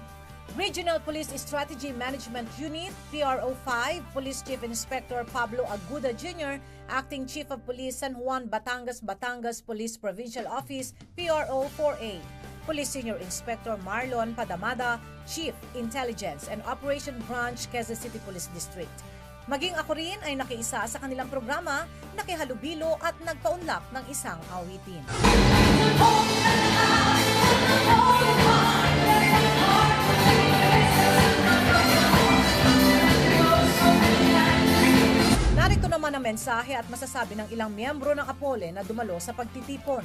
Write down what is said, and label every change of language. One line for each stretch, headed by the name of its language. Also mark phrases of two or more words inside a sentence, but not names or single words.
English: Regional Police Strategy Management Unit, PRO 5, Police Chief Inspector Pablo Aguda Jr., Acting Chief of Police San Juan, Batangas Police Provincial Office, PRO 4A. Police Senior Inspector Marlon Padamada, Chief Intelligence and Operation Branch, Quezon City Police District.
Filipino: Maging ako rin ay nakiisa sa kanilang programa, nakihalubilo at nagpaunlak ng isang awitin. Narito naman ang mensahe at masasabi ng ilang miyembro ng APOLE na dumalo sa pagtitipon.